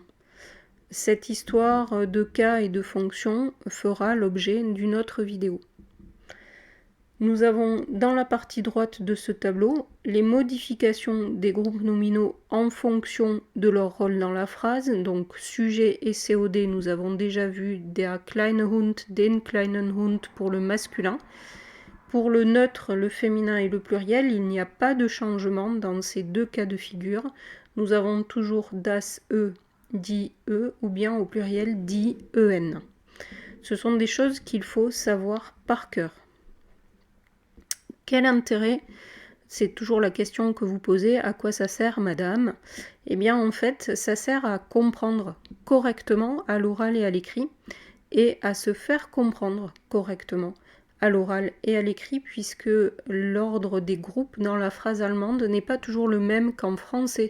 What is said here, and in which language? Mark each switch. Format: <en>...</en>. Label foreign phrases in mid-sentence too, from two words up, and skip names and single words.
<fr>Cette histoire de cas et de fonctions fera l'objet d'une autre vidéo. Nous avons dans la partie droite de ce tableau les modifications des groupes nominaux en fonction de leur rôle dans la phrase. Donc sujet et COD, nous avons déjà vu</fr> <de>der kleine Hund, den kleinen Hund</de> <fr>pour le masculin. Pour le neutre, le féminin et le pluriel, il n'y a pas de changement dans ces deux cas de figure. Nous avons toujours</fr> <de>das E, die E</de> <fr>ou bien au pluriel</fr> <de>die EN.</de> <fr>Ce sont des choses qu'il faut savoir par cœur. Quel intérêt? C'est toujours la question que vous posez. À quoi ça sert, madame? Eh bien, en fait, ça sert à comprendre correctement à l'oral et à l'écrit et à se faire comprendre correctement à l'oral et à l'écrit puisque l'ordre des groupes dans la phrase allemande n'est pas toujours le même qu'en français.</fr>